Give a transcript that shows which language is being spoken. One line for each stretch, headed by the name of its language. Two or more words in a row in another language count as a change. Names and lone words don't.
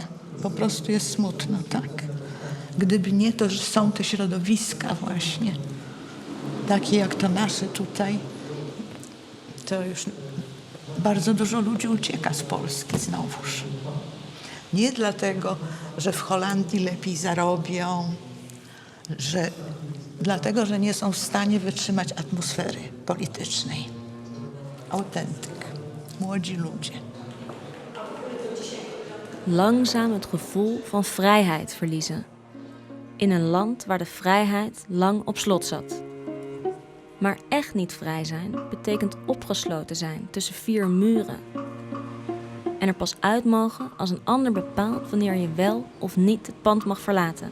Polish: Po prostu jest smutno, tak. Gdyby nie to, że są te środowiska właśnie, takie jak to nasze tutaj, to już bardzo dużo ludzi ucieka z Polski znowuż. Nie dlatego, że w Holandii lepiej zarobią, dlatego, że nie są w stanie wytrzymać atmosfery politycznej. Autentyk. Młodzi ludzie.
Dutch: Langzaam het gevoel van vrijheid verliezen. In een land waar de vrijheid lang op slot zat. Maar echt niet vrij zijn betekent opgesloten zijn tussen 4 muren. En er pas uit mogen als een ander bepaalt wanneer je wel of niet het pand mag verlaten.